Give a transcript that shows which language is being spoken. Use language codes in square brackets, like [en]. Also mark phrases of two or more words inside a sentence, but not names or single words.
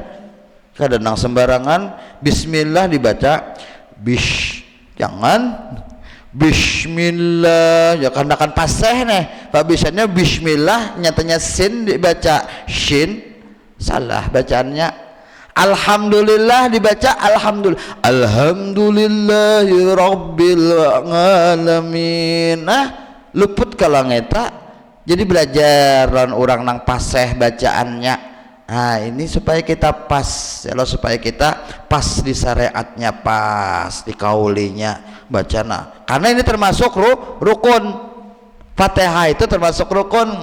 [bjn] Kadang nang sembarangan bismillah dibaca jangan bismillah ya, karena kan paseh nih pak, bisanya bismillah nyatanya sin dibaca shin, salah bacaannya. Alhamdulillah dibaca [ar] الحمد لله رب العالمين. [bjn] Luput kalau ngeta. Jadi belajaran orang nang paseh bacaannya. Ini supaya kita pas ya, supaya kita pas di syariatnya, pas di kaulinya bacana. Karena ini termasuk rukun. Fatihah itu termasuk rukun.